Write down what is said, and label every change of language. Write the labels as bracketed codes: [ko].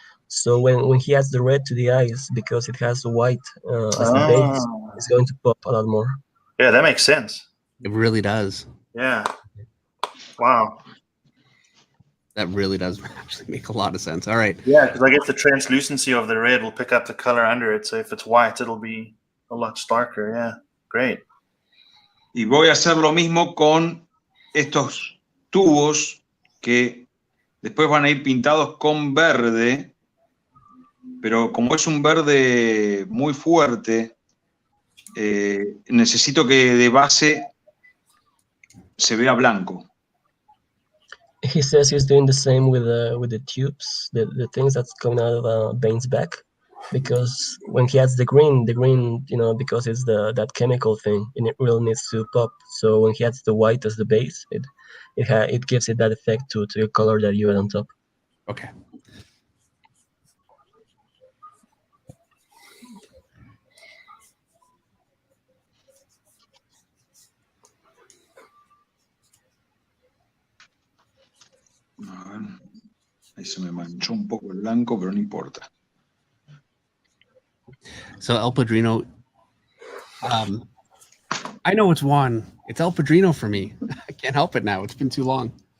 [en] So when he adds the red to the eyes, because it has the white as the base, it's going to pop a lot more. Yeah, that makes sense. It really does. Yeah. Wow. That really does actually make a lot of sense. All right. Yeah, because I guess the translucency of the red will pick up the color under it. So if it's white, it'll be a lot starker. Yeah, great. [es] Y voy a hacer lo mismo con estos tubos que después van a ir pintados con verde, pero como es un verde muy fuerte, necesito que de base se vea blanco. [en] He says he's doing the same with the tubes, the things that's coming out of Bane's back, because when he adds the green, you know, because it's that chemical thing, and it really needs to pop. So when he adds the white as the base, it gives it that effect to your color that you add on top. Okay. [es] A ver, ahí se me manchó un poco el blanco, pero no importa. [en] So El Padrino, I know it's Juan. It's El Padrino for me. I can't help it now. It's been too long.